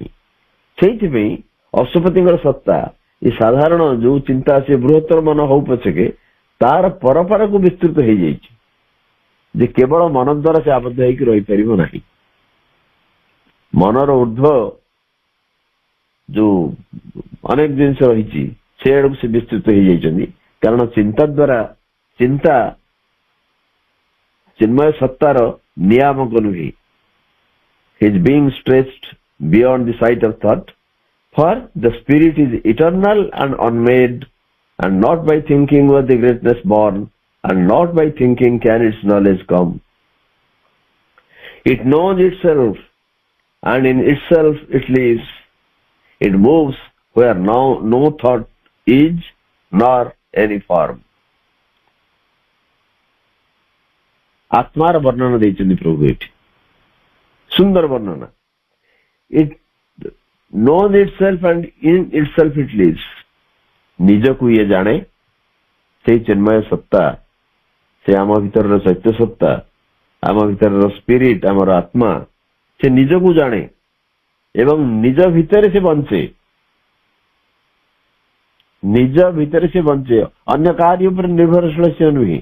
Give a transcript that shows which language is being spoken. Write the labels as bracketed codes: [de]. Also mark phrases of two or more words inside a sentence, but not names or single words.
[or] ସେଇଥିପାଇଁ ଅଶୁପତିଙ୍କର ସତ୍ତା ଏ ସାଧାରଣ ଯୋଉ ଚିନ୍ତା ସେ ବୃହତ୍ତର ମନ ହଉ ପଛକେ ତାର ପରପରକୁ ବିସ୍ତୃତ ହେଇଯାଇଛି, ଯେ କେବଳ ମନ ଦ୍ୱାରା ସେ ଆବଦ୍ଧ ହେଇକି ରହିପାରିବ ନାହିଁ। ମନର ଉର୍ଦ୍ଧ୍ୱ ଯୋଉ ଅନେକ ଜିନିଷ ରହିଛି ସେ ଆଡକୁ ସେ ବିସ୍ତୃତ ହେଇଯାଇଛନ୍ତି, କାରଣ ଚିନ୍ତା ଦ୍ୱାରା ଚିନ୍ତା ଚିନ୍ମୟ ସତ୍ତାର ନିୟାମକ ନୁହେଁ। [en] His being stretched beyond the sight of thought, for the spirit is eternal and unmade, and not by thinking was the greatness born, and not by thinking can its knowledge come. It knows itself, and in itself it lives. It moves where no thought is, nor any form. [or] ଆତ୍ମାର ବର୍ଣ୍ଣନ ଦେଇଛନ୍ତି ପ୍ରଭୁ ଏଠି, ସୁନ୍ଦର ବର୍ଣ୍ଣନା। [en] It knows itself and in itself it lives. [or] ନିଜକୁ ଇଏ ଜାଣେ, ସେଇ ଚିନ୍ମୟ ସତ୍ତା, ସେ ଆମ ଭିତରର ସତ୍ୟ ସତ୍ତା, ଆମ ଭିତରର ସ୍ପିରିଟ, ଆମର ଆତ୍ମା, ସେ ନିଜକୁ ଜାଣେ ଏବଂ ନିଜ ଭିତରେ ସେ ବଞ୍ଚେ। ନିଜ ଭିତରେ ସେ ବଞ୍ଚେ, ଅନ୍ୟ କାହାରି ଉପରେ ନିର୍ଭରଶୀଳ ସେ ନୁହେଁ।